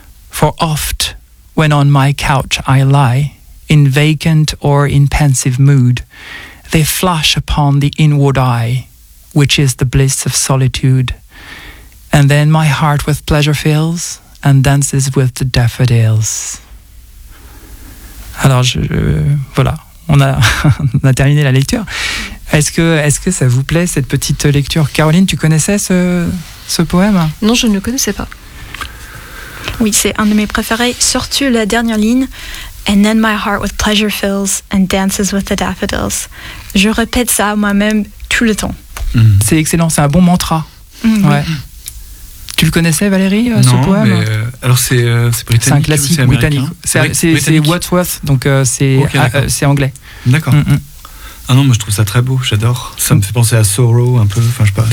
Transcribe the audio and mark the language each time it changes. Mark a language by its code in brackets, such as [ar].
[en] For oft, when on my couch I lie, in vacant or in pensive mood, they flash upon the inward eye, which is the bliss of solitude. And then my heart with pleasure fills and dances with the daffodils. [fr] Alors, voilà, on a terminé la lecture. Est-ce que ça vous plaît, cette petite lecture? Caroline, tu connaissais ce poème? Non, je ne le connaissais pas. Oui, c'est un de mes préférés, surtout la dernière ligne. [en] And then my heart with pleasure fills and dances with the daffodils. [fr] Je répète ça moi-même tout le temps. Mm-hmm. C'est excellent, c'est un bon mantra. Mm-hmm. Ouais. Tu le connaissais, Valérie, non, ce poème? Non, mais alors c'est britannique. C'est un classique, c'est britannique. C'est Wordsworth, donc c'est anglais. D'accord. Mm-hmm. Ah non, moi je trouve ça très beau, j'adore. Ça me fait penser à Sorrow un peu, enfin je sais pas.